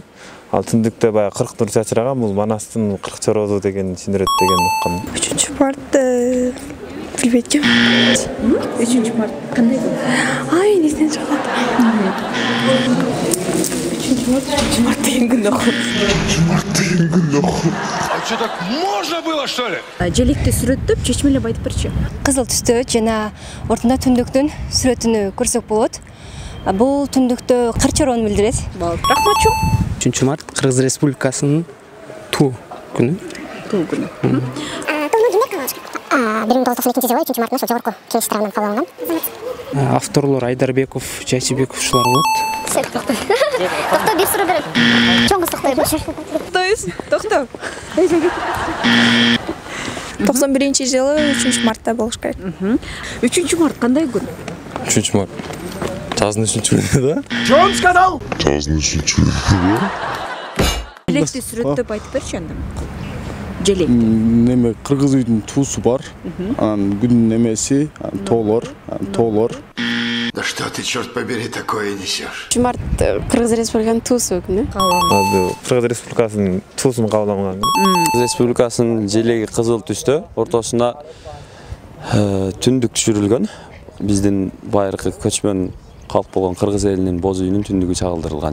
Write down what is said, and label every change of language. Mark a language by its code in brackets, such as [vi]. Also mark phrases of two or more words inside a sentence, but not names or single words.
[ky] Ал түндүктө баягы 40 нур чачыраган, бул Манастын 40 чорозу деген түшүндүрөт деген уккам. 3 март билбейт экен. 3 март кандай күн? Ай, несен чыгат. 3 март деген күндө. [ru] А что, так можно было, что ли? [ky] Желекти сүрөттөп чечмелеп айтып берчи. Кызыл түстө жана ортунда түндүктүн сүрөтүнү көрсөк болот. Бул түндүктө кыр чороону билдирет. Рахмат чоң. 3 март Кыргыз Республикасынын туу күнү. Туу күнү. Тууну кимдер кабыл алышкан? 1992-жылы 3 мартта ошол жогорку кеңеш тарабынан кабыл алынган. Авторлор Айдарбеков, Жайчыбеков ушулар болот. Токто, бир суроо берем. Чоң кыз токтой болчу. Токто. 91-жылы 3 мартта болуш керек. 3 март кандай күн? 3 март. Жаздын 3-күнү да? [ru] Что он сказал? [ky] Жаздын 3-күнү. Желекти сүрөттөп айтып берчи анда. Желек. Неме кыргыз үйдүн туусу бар. Анан күн немеси, тоолор. [ru] Да что ты, черт побери, такое несешь? [ky] 3 март Кыргыз Республикасынын туусу күнү. Кыргыз Республикасынын туусун кабыл алган. Кыргыз Республикасынын желеги кызыл түстө, ортосуна түндүк түшүрүлгөн. Биздин байыркы көчмөн калк болгон кыргыз элинин боз үйүнүн түндүгү чагылдырылган.